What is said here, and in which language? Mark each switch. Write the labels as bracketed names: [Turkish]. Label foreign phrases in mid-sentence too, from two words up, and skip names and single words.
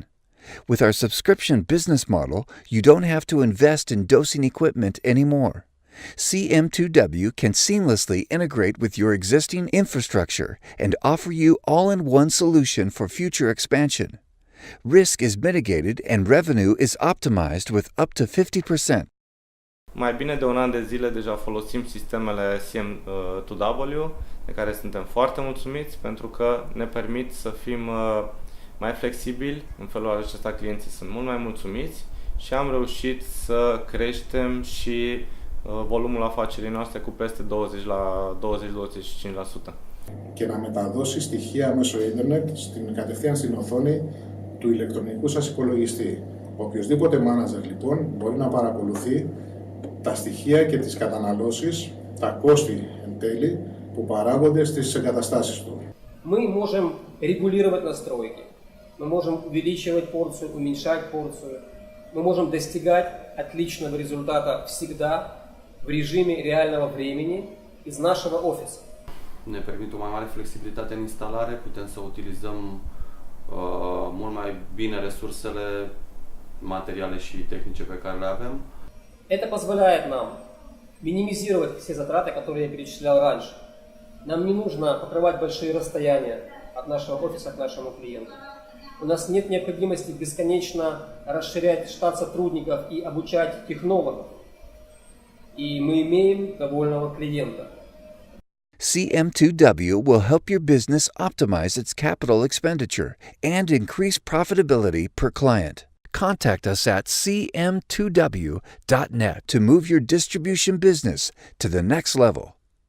[English] With our subscription business model, you don't have to invest in dosing equipment anymore. CM2W can seamlessly integrate with your existing infrastructure and offer you all-in-one solution for future expansion. Risk is mitigated and revenue is optimized with up to 50%. [Romanian] Mai bine de un an de zile deja folosim sistemele CM2W, de care suntem foarte mulțumiți pentru că ne permit să fim mai flexibili. În felul acesta clienții sunt mult mai mulțumiți și am reușit să creștem și volumul afacerii noastre cu peste 20-25%. [Greek] Και να μεταδώσει στοιχεία μέσω ίντερνετ κατευθείαν στην οθόνη του ηλεκτρονικού σας υπολογιστή. Οποιοσδήποτε manager λοιπόν μπορεί να παρακολουθεί τα στοιχεία και τις καταναλώσεις, τα κόστη εν τέλει που παράγονται στις εγκαταστάσεις του. [Russian] Мы можем регулировать настройки, мы можем увеличивать порцию, уменьшать порцию, мы можем достигать отличного результата всегда в режиме реального времени из нашего офиса. [Romanian] Ne permite o mai mare flexibilitate în instalare, putem să utilizăm mult mai bine resursele materiale și tehnice pe care le avem. [Russian] Это позволяет нам минимизировать все затраты, которые я перечислял раньше. Нам не нужно покрывать большие расстояния от нашего офиса к нашему клиенту. У нас нет необходимости бесконечно расширять штат сотрудников и обучать технологов. И мы имеем довольного клиента. [English] CM2W will help your business optimize its capital expenditure and increase profitability per client. Contact us at cm2w.net to move your distribution business to the next level.